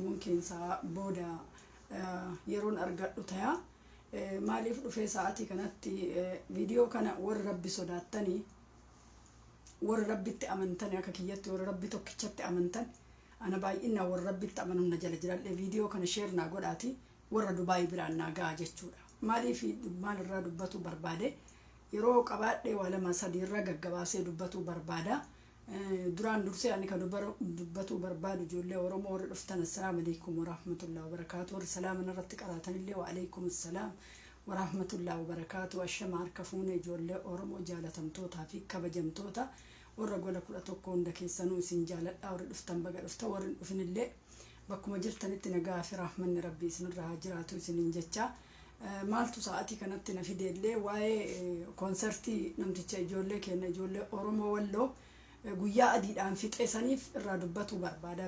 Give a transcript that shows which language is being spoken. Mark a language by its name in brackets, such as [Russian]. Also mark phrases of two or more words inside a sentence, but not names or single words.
[Oromo] keensa booda yeroon argadhu taya maaliif dhufee sa'aatii kanatti viidiyoo kana warra rabbi sodaattanii warra rabbitti amantanii akka kiyyatti warra rabbi tokkichatti amantan ana baay'inaa warra rabbitti amanuu na jala jiraadhe viidiyoo kana share naa godhaati warra Dubaay biraan naa ga'a jechuudha. Maaliif maalirraa dubbatu barbaade yeroo qabaadhe waa lama sadii irra gaggabaasee dubbatu barbaada. duraan dursee ani kan dubbatu barbaadu ijoollee Oromoo warra dhuftan [Arabic] السلام عليكم ورحمة الله وبركاته [Oromo] warra salaama irratti qaratan illee [Arabic] وعليكم السلام ورحمة الله وبركاته [Oromo] ashama harka fuune ijoollee Oromoo jaalatamtootaa fi kabajamtoota warra gola 11 hunda keessanuu isin jaaladha warra dhuftan baga dhufta warra dhufin illee bakkuma jirtanitti nagaa fi rahmanni rabbii isinirra haa jiraatu isinin jecha maaltu sa'aatii kanatti na fideellee waa'ee konsertii namticha ijoollee keenya ijoollee Oromoo Walloo guyyaa adiidhaan fixeessaniif irraa dubbatu barbaada.